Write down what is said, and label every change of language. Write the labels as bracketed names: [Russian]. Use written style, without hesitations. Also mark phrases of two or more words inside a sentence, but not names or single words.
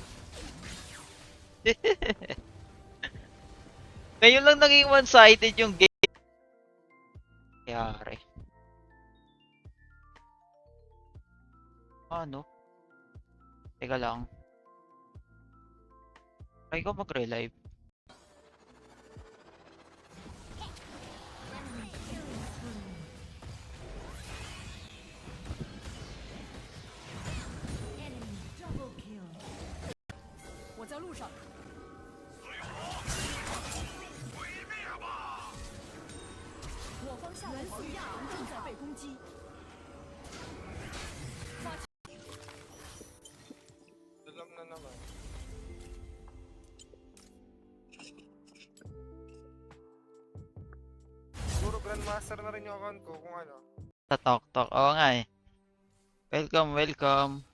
[Filipino] Ngayon lang naging one-sided yung game. Yari. Ano? Teka lang. Try ko mag-relive. [English] Enemy double kill. [Chinese] 我在路上。我方向的防御塔正在被攻击。 [Filipino] Dulam na naman. Siguro Grandmaster na rin yung account ko kung ano. Sa Tok. Oo nga eh. Welcome, welcome.